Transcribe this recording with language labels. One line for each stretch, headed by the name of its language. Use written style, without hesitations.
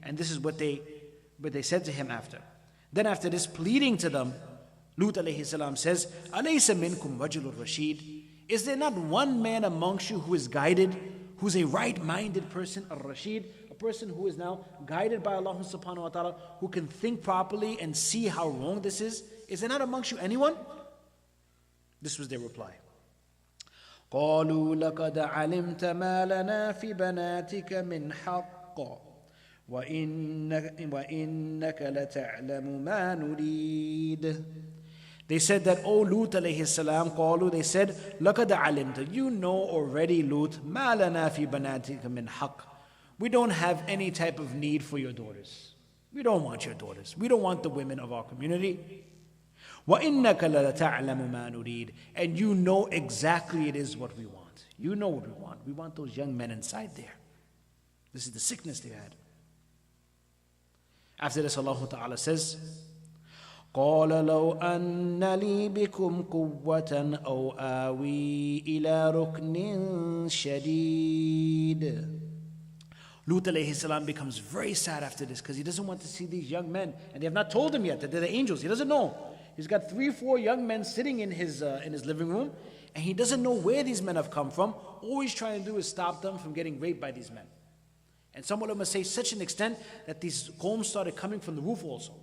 English: And this is what they said to him after. Then after this, pleading to them, Lut alayhi salam says,
Arabic: أَلَيْسَ مِنْكُمْ رَجُلٌ رَشِيدٌ.
English: Is there not one man amongst you who is guided, who's a right-minded person, al-Rashid, a person who is now guided by Allah subhanahu wa ta'ala, who can think properly and see how wrong this is? Is there not amongst you anyone? This was their reply.
Arabic: قالوا لقد علمت ما لنا في بناتك من حق وإنك لتعلم ما نريد.
English: They said that, O Lut alayhi salam,
Arabic: قالوا,
English: they said,
Arabic: لقد علمت,
English: you know already, Lut,
Arabic: ما لنا في بناتك من حق.
English: We don't have any type of need for your daughters. We don't want your daughters. We don't want the women of our community.
Arabic: وَإِنَّكَ لَتَعْلَمُ مَا نُرِيدُ.
English: And you know exactly it is what we want. You know what we want. We want those young men inside there. This is the sickness they had. After this, Allah Ta'ala says,
Arabic: قَالَ لَوْ أَنَّ لِي بِكُمْ قُوَّةً أَوْ آوِي إِلَىٰ رُكْنٍ شَدِيدٍ.
English: Lut alayhi salam becomes very sad after this because he doesn't want to see these young men. And they have not told him yet that they're the angels. He doesn't know. He's got 3-4 young men sitting in his living room, and he doesn't know where these men have come from. All he's trying to do is stop them from getting raped by these men. And some ulama say such an extent that these qawms started coming from the roof also.